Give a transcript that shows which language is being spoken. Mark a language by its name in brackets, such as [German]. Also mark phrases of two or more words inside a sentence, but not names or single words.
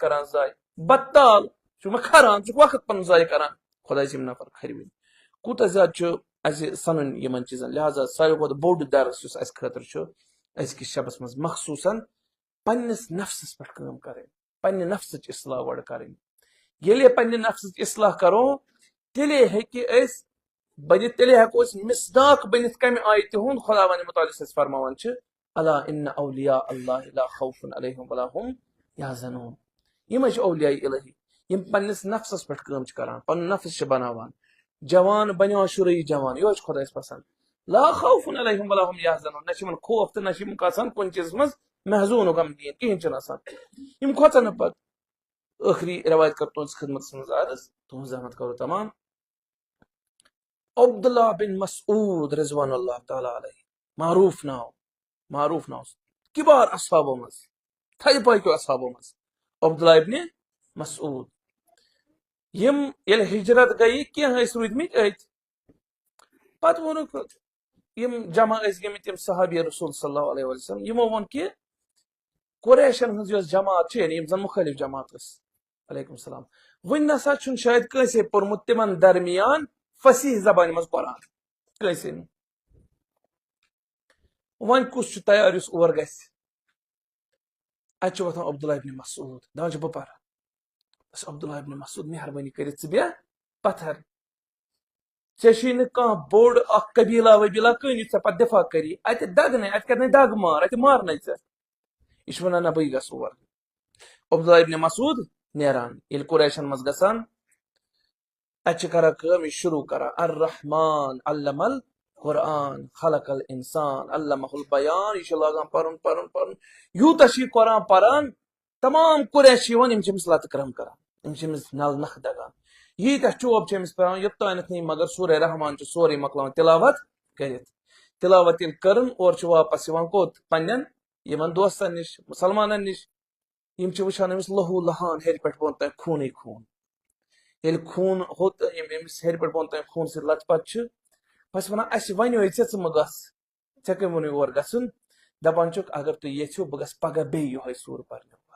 [Kashmiri] کران ضایہِ بطال چھُکھ مےٚ کھران ژٕ چھُکھ وقت پنُن ضایہِ کران خۄداے چھِ یِم نفر کھٔرۍوٕنۍ کوٗتاہ زیادٕ چھُ اَسہِ سنُن یِمن چیٖزن لہٰذا ساروی کھۄتہٕ بوٚڑ درس یُس اَسہِ خٲطرٕ چھُ أزکِس شبس منٛز مخصوٗصن پننِس نفسس پٮ۪ٹھ کٲم کرٕنۍ پننہِ نفسٕچ اصلاح گۄڈٕ کرٕنۍ ییٚلے پننہِ نفسٕچ اصلاح کرو تیٚلے ہیٚکہِ أسۍ بٔنِتھ تیٚلے ہٮ۪کو أسۍ مِصداق بٔنِتھ کمہِ آیتہِ ہُنٛد خۄداوندِ مُتعلق یُس اَسہِ فرماوان چھِ [Arabic] الا اِنَّ اولیاء اللہ لا خوف علیہم ولا هم یحزنون [Kashmiri] یِمے چھِ اولیاء الہی یِم پننِس نفسس پٮ۪ٹھ کٲم چھِ کران پنُن نفس چھِ بناوان جوان بنیو شُرٲیی جوان یِہوے چھُ خۄدایس پسنٛد [Arabic] لا خوف علیہم ولا هم یحزنون [Kashmiri] نہ چھِ یِمن خوف تہٕ نہ چھِ یِم آسان کُنہِ چیٖزس منٛز محزوٗن غمگیٖن کِہینۍ چھُنہٕ آسان یِم کھۄژن نہٕ پتہٕ ٲخری روایت کر تُہنٛدِس خدمتس منٛز عرض تُہنٛز زحمت کرو تمام عبداللہ بن مسعود [Arabic] رضوان اللہ تعالیٰ علیہ [Kashmiri] معروف ناو کِبار اصحابو منٛز تھدِ پٲکیو اصحابو منٛز عبداللہ ابن مسعود یِم ییٚلہِ ہجرت گٔیہِ کینٛہہ ٲسۍ روٗدمٕتۍ أتۍ پتہٕ ووٚنُکھ یِم جمع ٲسۍ گٔمٕتۍ یِم صحابی رسول [Arabic] صلی اللہ علیہ وسلم [Kashmiri] یِمو ووٚن کہِ قریشن ہٕنٛز یۄس جماعت چھِ یعنی یِم زن مُخٲلِف جماعت ٲسۍ [Arabic] علیکم السلام [Kashmiri] وُنہِ نسا چھُنہٕ شاید کٲنٛسے پوٚرمُت تِمن درمیان فصیح زبانہِ منٛز قرآن کٲنٛسے نہٕ وۄنۍ کُس چھُ تیار یُس اور گژھِ اتہِ چھُ وۄتھان عبداللہ ابن مسعود دپان چھُ بہٕ پرٕ عبداللہ ابن مسعود مہربٲنی کٔرِتھ ژٕ بیٚہہ پتھر ژےٚ چھُے نہٕ کانٛہہ بوٚڑ اکھ قبیٖلا وبیٖلا کٕہنۍ یُس ژےٚ پتہٕ دفاع کری اتہِ دگنے اتہِ کرنے دگ مار اتہِ مارنے ژےٚ یہِ چھُ ونان نہ بٕے گژھٕ اور عبداللہ ابن مسعود نیران ییٚلہِ قریشن منٛز گژھان اتہِ چھِ کران کٲم یہِ شروٗع کران [Arabic] الرحمان علم القرآن خلق الانسان علمہ البیان [Kashmiri] یہِ چھُ لاگان پرُن یوٗتاہ چھُ یہِ قرآن پران تمام قریش چھِ یِوان یِم چھِ أمِس لتہٕ کرم کران یِم چھِ أمِس نل نکھٕ دگان ییٖتیٛاہ چوب چھِ أمِس پیٚوان یوٚتانٮ۪تھ نہٕ مگر سورہ رحمان چھُ سورُے مۄکلاوان تِلاوت کٔرِتھ تِلاوت ییٚلہِ کٔرٕن اورٕ چھُ واپس یِوان کوٚت پننٮ۪ن یِمن دوستن نِش مُسلمانن نِش یِم چھِ وٕچھان أمِس لہوٗ لہان ہیٚرِ پٮ۪ٹھ بۄن تام خوٗنٕے خوٗن ییٚلہِ خوٗن ہوٚت یِم أمِس ہیٚرِ پٮ۪ٹھ بۄن تام خوٗن سۭتۍ لت پت چھِ پتہٕ چھِ ونان اَسہِ وَنیوے ژٕ مہٕ گژھ ژےٚ کٔمۍ ووٚنُے اور گژھُن دپان چھُکھ اگر تُہۍ یژھِو بہٕ گژھٕ پگاہ بیٚیہِ یِہوے سوٗر پرنہِ